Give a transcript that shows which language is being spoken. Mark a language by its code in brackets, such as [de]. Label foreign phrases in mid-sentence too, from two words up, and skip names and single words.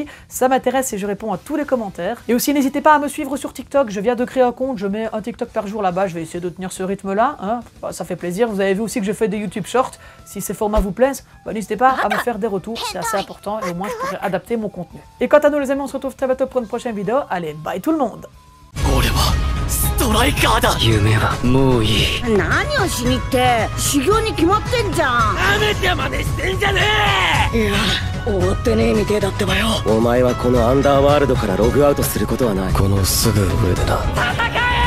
[fr] Ça m'intéresse et je réponds à tous les commentaires. Et aussi, n'hésitez pas à me suivre sur TikTok. Je viens de créer un compte, je mets un TikTok par jour là-bas. Je vais essayer de tenir ce rythme-là. Hein. Ça fait plaisir. Vous avez vu aussi que je fais des YouTube Shorts. Si ces formats vous plaisent, n'hésitez pas à me faire des retours. C'est assez important et au moins je pourrai adapter mon contenu. Et quant à nous les amis, on se retrouve très bientôt pour une prochaine vidéo. Allez, bye tout le monde! [ja] ストライカーだ。夢はもういい。何をしにって修行に決まってんじゃん。なめて真似してんじゃねえ。いや終わってねえみてえだってばよ。お前はこのアンダーワールドからログアウトすることはない。このすぐ上でな。戦